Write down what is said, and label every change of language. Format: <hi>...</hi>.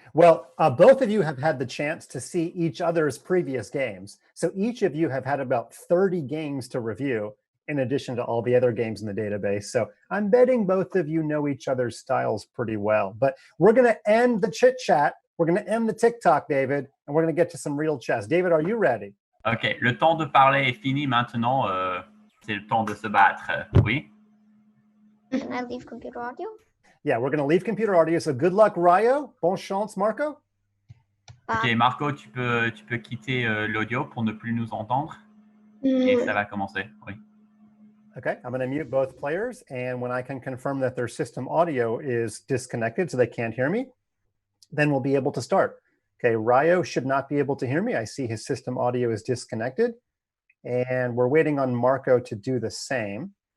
<en>Well, both of you have had the chance to see each other's previous games. So each of you have had about 30 games to review in addition to all the other games in the database. So I'm betting both of you know each other's styles pretty well. But we're going to end the chit chat. We're going to end the TikTok, David, and we're going to get to some real chess. David, are you ready? OK.</en> <fr>Le temps de parler est fini maintenant. C'est le temps de se battre. Oui?</fr> <en>Can I leave computer audio? Yeah, we're going to leave computer audio. So good luck, Ryo.</en> <fr>Bon chance, Marco. OK, Marco, tu peux quitter l'audio pour ne plus nous entendre. Et ça va commencer. Oui.</fr> <en>Okay, I'm going to mute both players. And when I can confirm that their system audio is disconnected so they can't hear me, then we'll be able to start. Okay, Ryo should not be able to hear me. I see his system audio is disconnected. And we're waiting on Marco to do the same.</en>